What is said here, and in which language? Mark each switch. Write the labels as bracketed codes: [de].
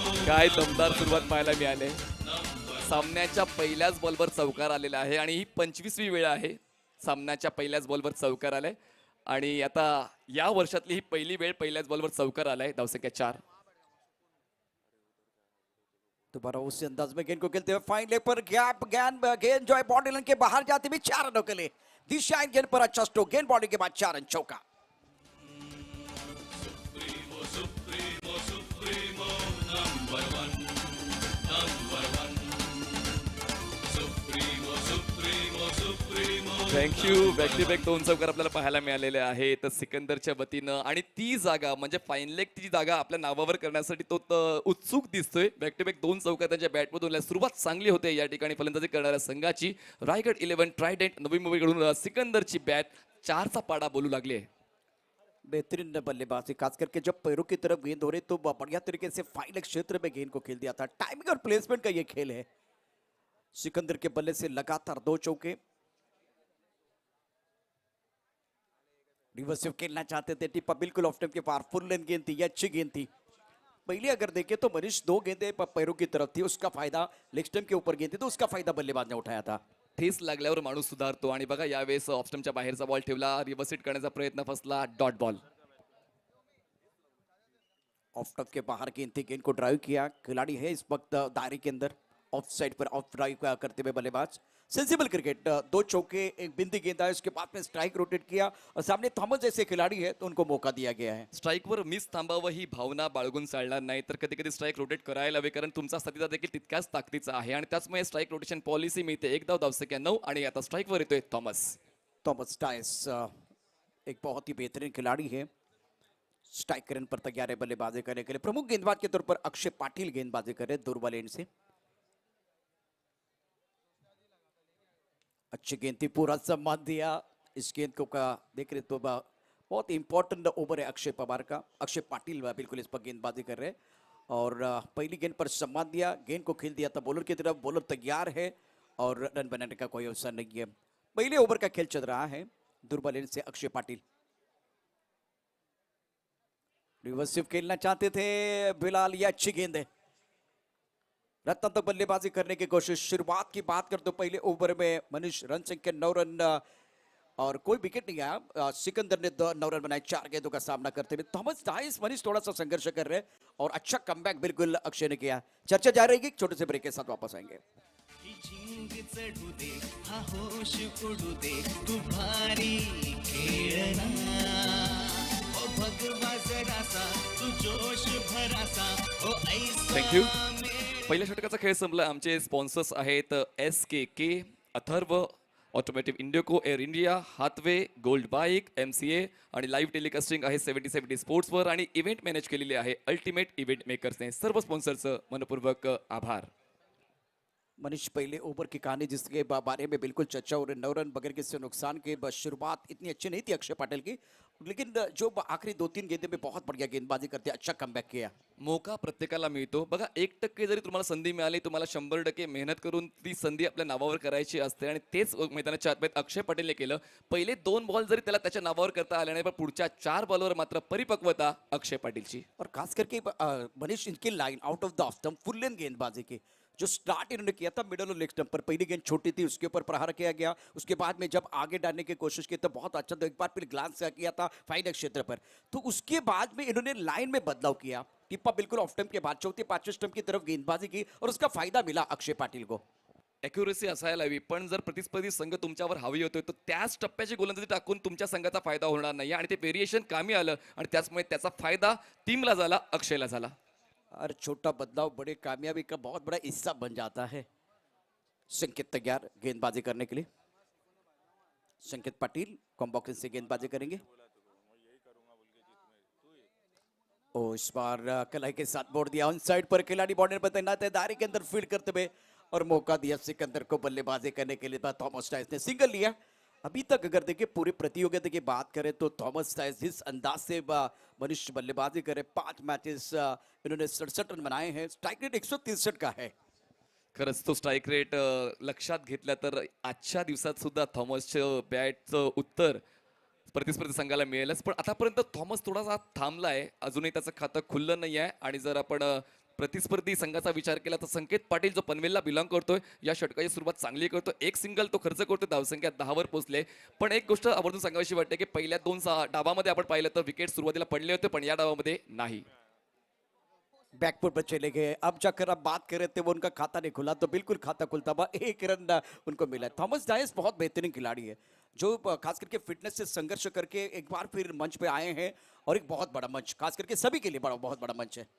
[mr] काय दमदार सुरुवात पाहायला मिळाली। सामन्याच्या पहिल्याच बॉलवर चौकार आलेला आहे आणि ही 25वी वेळ आहे सामन्याच्या पहिल्याच बॉलवर चौकार आलाय आणि आता या वर्षातली ही पहिली वेळ पहिल्याच बॉलवर चौकार आलाय। धावसंख्या 4। [hi] दोबारा उसी अंदाज में गेंद को खेलते हुए फाइन लेग पर गेंद जो है बॉडी लाइन के बाहर जाती हुई 4 रनों के लिए। दिशा गेंद पर अच्छा स्ट्रोक, गेंद बॉडी के बाद 4 रन चौका। [en] Supremo thank you. [mr] Back to back 2 चौकार आपल्याला पाहायला मिळालेले आहेत सिकंदरच्या वतीनं आणि ती जागा म्हणजे फाईन लेग ती जागा आपल्या नावावर करण्यासाठी तो उत्सुक दिसतोय. बॅक टू बॅक 2 चौकार त्यांच्या बॅटमधून आल्या. सुरुवात चांगली होते या ठिकाणी फलंदाजी करणाऱ्या संघाची. रायगड 11 ट्रायडेंट नवी मुंबईकडून सिकंदरची बॅट 4चा पाडा बोलू लागली आहे. [hi] बेहतरीन बल्लेबाजी, खास करके जब पैरों की तरफ गेंद हो रही तो बढ़िया तरीके से फाइनल क्षेत्र में गेंद को खेल दिया था। टाइमिंग और प्लेसमेंट का ये खेल है। सिकंदर के बल्ले से लगातार 2 चौके। रिवर्सिव खेलना चाहते थे, टिप्पा बिल्कुल ऑफ टाइम के पार, फुल लेंथ गेंद थी, ये अच्छी गेंद थी। पहले अगर देखें तो मनीष 2 गेंदें पैरों की तरफ थी, उसका फायदा लेग स्टंप के ऊपर गेंद थी तो उसका फायदा बल्लेबाज ने उठाया था। [mr] ठेस लागल्यावर माणूस सुधारतो आणि बघा यावेळेस ऑफस्टमच्या बाहेरचा बॉल ठेवला, रिव्हर्स हिट करण्याचा प्रयत्न फसला, डॉट बॉल. [hi] ऑफ टफ के बाहर गेंद थी, गेंद को ड्राइव किया, खिलाड़ी है इस वक्त दायरे के अंदर, ऑफ साइड पर ऑफ ड्राइव करते हुए बल्लेबाज। सेंसिबल क्रिकेट, 2 चौके, एक बिंदी गेंद आया, उसके बाद में स्ट्राइक रोटेट किया और सामने थॉमस जैसे खिलाड़ी है तो उनको मौका दिया गया है। [mr] स्ट्राईकवर मिस थांबावं ही भावना बाळगून चालणार नाही, तर कधी कधी स्ट्राईक रोटेट करायला हवे, कारण तुमचा साथीदार देखील तितक्याच ताकदीचा आहे आणि त्याचमुळे स्ट्राईक रोटेशन पॉलिसी मिळते. 1 धाव धावसंख्या 9 आणि आता स्ट्राईकवर येतोय थॉमस. [hi] थॉमस टायस एक बहुत ही बेहतरीन खिलाड़ी है, स्ट्राइक करने पर तैयार है बल्लेबाजी करने के लिए। प्रमुख गेंदबाज के तौर पर अक्षय पाटिल गेंदबाजी कर रहे हैं दुर्बल एंड से। अच्छी गेंद थी, पूरा सम्मान दिया इस गेंद को का देख रहे तो बहुत इंपॉर्टेंट ओवर है अक्षय पवार का। अक्षय पाटिल बिल्कुल इस पर गेंदबाजी कर रहे हैं और पहली गेंद पर सम्मान दिया, गेंद को खेल दिया था बॉलर की तरफ, बॉलर तैयार है और रन बनाने का कोई अवसर नहीं है। पहले ओवर का खेल चल रहा है, दुर्बल एंड से अक्षय पाटिल रिवर्सिव खेलना चाहते थे बिलाल, ये अच्छी गेंद है, रत्न तक बल्लेबाजी करने की कोशिश। शुरुआत की बात कर तो पहले ओवर में मनीष रन सिंह के 9 रन और कोई विकेट नहीं आया। सिकंदर ने 9 रन बनाए 4 गेंदों का सामना करते हुए। थॉमस टाइस मनीष थोड़ा सा संघर्ष कर रहे हैं और अच्छा कमबैक बिल्कुल अक्षय ने किया। चर्चा जारी रहेगी, छोटे से ब्रेक के साथ वापस आएंगे। [mr] झिंग चढू दे हा होश उडू दे तू भारी खेळना ओ भगवा जरासा तू जोश भरासा ओ ऐसा [en] Thank you. [mr] पहिल्या षटकाचा खेळ संपला. आमचे स्पॉन्सर्स आहेत SKK, अथर्व, ऑटोमॅटिव्ह इंडिको, air India, Hathway, gold bike, MCA आणि लाईव्ह टेलिकास्टिंग आहे 70 स्पोर्ट्सवर आणि इव्हेंट मॅनेज केलेले आहे अल्टिमेट इव्हेंट मेकर्सने. सर्व स्पॉन्सरचं मनपूर्वक आभार. [hi] मनीष पहले ओवर की कहानी जिसके बारे में बिल्कुल चर्चा हो रही, 9 रन बगैर किसी नुकसान के, बस शुरुआत इतनी अच्छी नहीं थी अक्षय पाटिल की, लेकिन जो आखिरी 2-3 गेंदे में बहुत बढ़िया गेंदबाजी करते, अच्छा कमबॅक किया। [mr] मौका प्रत्येकाला मिळतो. बघा 1% जरी तुम्हाला संधी मिळाली, तुम्हाला 100% मेहनत करून ती संधी आपल्या नावावर करायची असते आणि तेच मैदानाच्या आतमध्ये अक्षय पटेलने केलं. पहिले 2 बॉल जरी त्याला त्याच्या नावावर करता आले नाही, पण पुढच्या 4 बॉलवर मात्र परिपक्वता अक्षय पाटीलची. [hi] और खास करके मनीष इनकी line out of the off stump full length गेंदबाजी की जो स्टार्ट इन्होंने किया था मिडल और लेग स्टंप पर, पहली गेंद छोटी थी उसके ऊपर प्रहार किया गया, उसके बाद में जब आगे डालने की कोशिश की तो बहुत अच्छा, तो एक बार फिर ग्लांस किया था फाइनल क्षेत्र पर, तो उसके बाद में इन्होंने लाइन में बदलाव किया, टिप्पा बिल्कुल ऑफ स्टंप के बाद चौथे 5वें स्टंप की तरफ गेंदबाजी की और उसका फायदा मिला अक्षय पाटिल को। [mr] ॲक्युरेसी असायला हवी, पण जर प्रतिस्पर्धी संघ तुमच्यावर हावी होतोय तर त्याच टप्प्याची गोलंदाजी टाकून तुमच्या संघाचा फायदा होणार नाही आणि ते व्हेरिएशन कामी आलं आणि त्याचमुळे त्याचा फायदा टीमला झाला, अक्षयला झाला. [hi] और छोटा बदलाव बड़े कामयाबी का बहुत बड़ा हिस्सा बन जाता है। संकेत तैयार गेंदबाजी करने के लिए, संकेत पाटिल कॉम्बॉक्स से गेंदबाजी करेंगे। ओ इस बार कलाई के साथ बोर्ड दिया, ऑन साइड पर खिलाड़ी बॉर्डर पर तैनात है, दायरे के अंदर फील्ड करते हुए और मौका दिया सिकंदर को बल्लेबाजी करने के लिए। थॉमस टाइस ने सिंगल लिया। अभी तक अगर देखिए पूरी प्रतियोगिता की बात करें तो थॉमस टाइस जिस अंदाज से मनुष्य बल्लेबाजी करे, 5 मैचेस इन्होंने 67 रन बनाए हैं, स्ट्राइक रेट 163 का है। [mr] खरंच तो स्ट्राईक रेट लक्षात घेतला तर आजच्या दिवसात सुद्धा थॉमसचं बॅटचं उत्तर प्रतिस्पर्धी संघाला मिळेलच, पण आतापर्यंत थॉमस थोडासा थांबलाय, अजूनही त्याचं खातं खुललं नाही आहे. आणि जर आपण प्रतिस्पर्धी संघाचा विचार केला तर संकेत पाटील जो पनवेलला बिलॉंग करतोय, या षटकाची सुरुवात चांगली करतो, एक सिंगल तो खर्च करतो, धावसंख्या 10 वर पोहोचले. पण एक गोष्ट आवर्जून सांगावीशी वाटते की पहिल्या 2 डावामध्ये आपण पाहिलं तर विकेट सुरुवातीला पडले होते, पण या डावामध्ये नाही. [hi] बैकफुट पर चले गए। अब जाकर आप बात कर रहे थे वो उनका खाता नहीं खुला, तो बिल्कुल खाता खुलता हुआ 1 रन उनको मिला। थॉमस डायस बहुत बेहतरीन खिलाड़ी है, जो खास करके फिटनेस से संघर्ष करके एक बार फिर मंच पे आए हैं, और एक बहुत बड़ा मंच, खास करके सभी के लिए बहुत बड़ा मंच है।